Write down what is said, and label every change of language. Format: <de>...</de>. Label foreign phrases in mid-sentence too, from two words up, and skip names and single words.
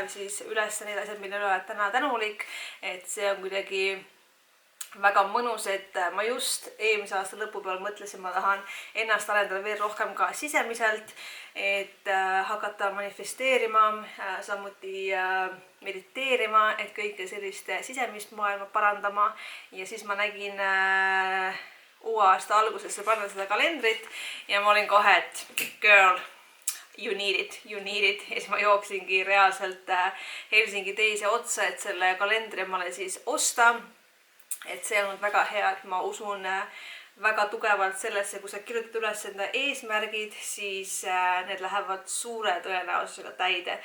<et>siis üles need asjad, mille üle olen täna tänulik, et see on kuidagi väga mõnus, et ma just eelmise aasta lõpu peal mõtlesin, ma tahan ennast arendada veel rohkem ka sisemiselt, et hakata manifesteerima, samuti mediteerima, et kõike sellist sisemist maailma parandama ja siis ma nägin uue aasta algusesse panna seda kalendrit ja ma olin kohe, et</et> <en>girl, you need it.</en> <et>Ja siis ma jooksingi reaalselt Helsingi teise otsa, et selle kalendri omale siis osta. Et see on väga hea, et ma usun väga tugevalt sellesse, kui sa kirjutad üles enda eesmärgid, siis need lähevad suure tõenäosusega täide.</et>